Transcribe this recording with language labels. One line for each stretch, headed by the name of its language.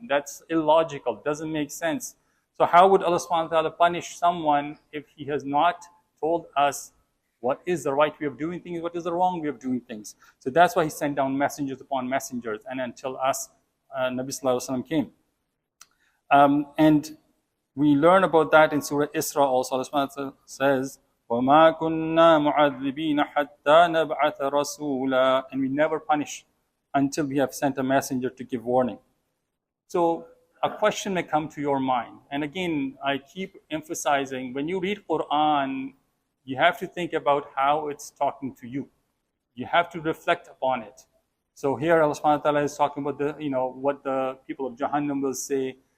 English: That's illogical. Doesn't make sense. So how would Allah subhanahu wa ta'ala punish someone if He has not told us what is the right way of doing things, what is the wrong way of doing things? So that's why He sent down messengers upon messengers, and until us, Nabi Sallallahu Alaihi Wasallam came. And we learn about that in Surah Isra also.
Arabic: Allah subhanahu wa ta'ala says, وَمَا كُنَّا مُعَذِّبِينَ حَتَّى نَبْعَثَ رَسُولًا.
English: And we never punish until we have sent a messenger to give warning. So a question may come to your mind. And again, I keep emphasizing, when you read Quran, you have to think about how it's talking to you. You have to reflect upon it. So here Allah subhanahu wa ta'ala is talking about what the people of Jahannam will say.